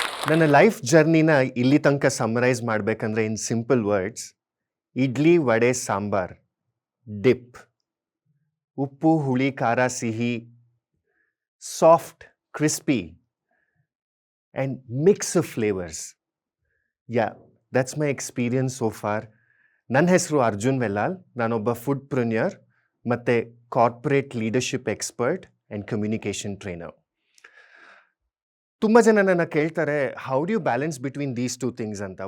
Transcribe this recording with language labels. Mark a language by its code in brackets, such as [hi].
[kn] ನನ್ನ ಲೈಫ್ ಜರ್ನಿನ ಇಲ್ಲಿ ತನಕ ಸಮರೈಸ್ ಮಾಡಬೇಕಂದ್ರೆ [en] in simple words: [kn] idli, vada, sambar, drip, ಉಪ್ಪು, ಹುಳಿ, ಖಾರ, ಸಿಹಿ, soft, crispy, [en] and mix of flavors. Yeah, that's my experience so far. [kn] ನನ್ನ ಹೆಸರು ಅರ್ಜುನ್ ವೆಲ್ಲಾಲ್. ನಾನೊಬ್ಬ ಫುಡ್ಪ್ರೆನ್ಯೂರ್ ಮತ್ತು [en] Corporate leadership expert and communication trainer. [kn] ತುಂಬ ಜನ ನನ್ನ ಕೇಳ್ತಾರೆ, [en] How do you balance between these two things ಅಂತ.